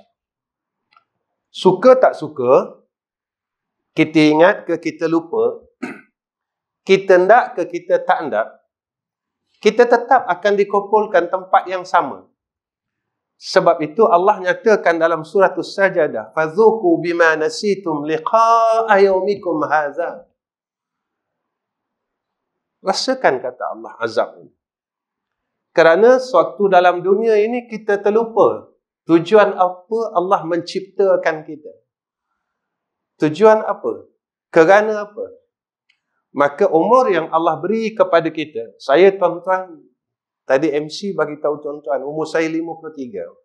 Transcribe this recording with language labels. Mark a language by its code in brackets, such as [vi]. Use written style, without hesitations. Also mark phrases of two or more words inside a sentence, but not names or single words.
[ms] Suka tak suka, kita ingat ke kita lupa, kita hendak ke kita tak hendak, kita tetap akan dikumpulkan tempat yang sama. Sebab itu Allah nyatakan dalam surah As-Sajadah, [ar] فذوقوا بما نسيتم لقاء يومكم هذا. [ms] Rasakan, kata Allah, azab ini. Kerana sewaktu dalam dunia ini kita terlupa tujuan apa Allah menciptakan kita. Tujuan apa? Kerana apa? Maka umur yang Allah beri kepada kita, saya, tuan-tuan, tadi MC bagi tahu tuan-tuan, umur saya 53.